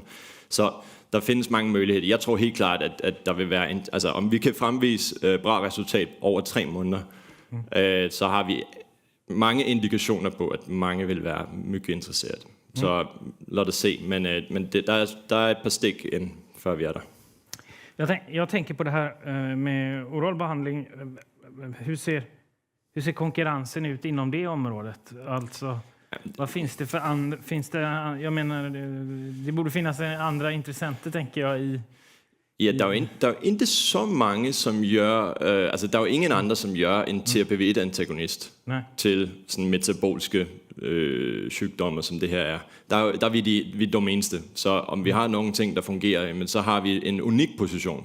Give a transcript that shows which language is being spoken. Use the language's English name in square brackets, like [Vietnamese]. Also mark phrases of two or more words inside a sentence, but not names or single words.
[Danish] Så der findes mange muligheder. Jeg tror helt klart, at der vil være, altså om vi kan fremvise bra resultat over 3 måneder, så har vi mange indikationer på, at mange vil være mycket interesseret. Så lad os se, men der er et par stik ind, før vi er der. [Swedish] Jag tänker på det här med oral behandling. Hur ser konkurrensen ut inom det området? Alltså, vad finns det för jag menar, det borde finnas andra intressenter, tänker jag, i... [Danish] Ja, der er ikke så mange, som gør... altså, der er jo ingen andre, som gør en TRPV1-antagonist til sådan metaboliske sygdomme, som det her er. Der er vi de eneste. Så om vi har nogle ting, der fungerer, men så har vi en unik position.